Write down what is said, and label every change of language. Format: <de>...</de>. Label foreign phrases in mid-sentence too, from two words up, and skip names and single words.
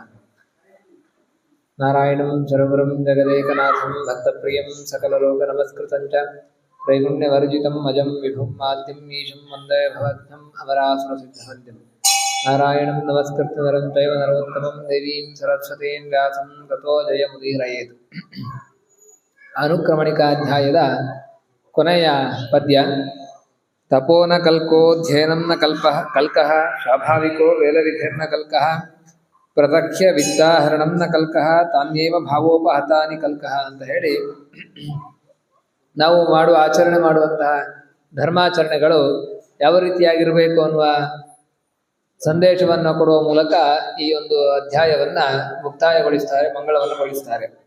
<sa>नारायणं सर्वगुरुं जगदेकनाथं भक्तप्रियं सकललोकनमस्कृतं च त्रैगुण्यवर्जितम् अजं विभुं माद्यं ईशं वन्दे भवद्भ्यम् अमरासुरसिद्धवन्द्यम्। नारायणं नमस्कृत्य नरं चैव नरोत्तमं देवीं सरस्वतीं व्यासं ततो जयमुदीरयेत्।</sa> <kn>ಅನುಕ್ರಮಣಿಕಾಧ್ಯಾಯದ ಕೊನೆಯ ಪದ್ಯ.</kn> <sa>ತಪೋ ನ ಕಲ್ಕೋಧ್ಯಯನಂ ನ ಕಲ್ಕಃ ಸ್ವಾಭಾವಿಕೋ ವೇದವಿಧಿರ್ನ ಕಲ್ಕಃ ಪ್ರತಖ್ಯ ವಿದ್ಯಾಹರಣಂ ನ ಕಲ್ಕಃ ತಾನ್ಯೇವ ಭಾವೋಪಹತಾನಿ ಕಲ್ಕಃ</sa> <kn>ಅಂತ ಹೇಳಿ, ನಾವು ಆಚರಣೆ ಮಾಡುವಂತಹ ಧರ್ಮಾಚರಣೆಗಳು ಯಾವ ರೀತಿಯಾಗಿರಬೇಕು ಅನ್ನುವ ಸಂದೇಶವನ್ನು ಕೊಡುವ ಮೂಲಕ ಈ ಒಂದು ಅಧ್ಯಾಯವನ್ನ ಮುಕ್ತಾಯಗೊಳಿಸ್ತಾರೆ, ಮಂಗಳವನ್ನು ಗೊಳಿಸ್ತಾರೆ.</kn>